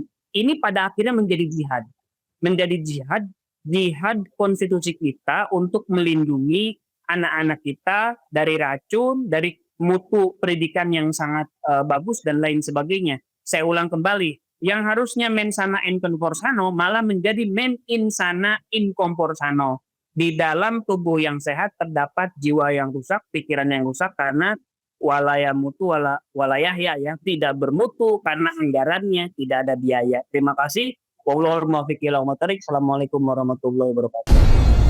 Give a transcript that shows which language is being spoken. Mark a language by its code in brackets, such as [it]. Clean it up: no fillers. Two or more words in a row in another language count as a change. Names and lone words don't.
[id] Ini pada akhirnya menjadi jihad. Menjadi jihad konstitusi kita untuk melindungi anak-anak kita dari racun, dari mutu pendidikan yang sangat bagus dan lain sebagainya. Saya ulang kembali, yang harusnya [la] mens sana in corpore sano [id] malah menjadi [la] men in sana in corpore sano. [id] Di dalam tubuh yang sehat terdapat jiwa yang rusak, pikiran yang rusak karena walaya mutu walayahya ya, tidak bermutu karena anggarannya tidak ada biaya. Terima kasih. [ar] السلام عليكم ورحمة الله وبركاته.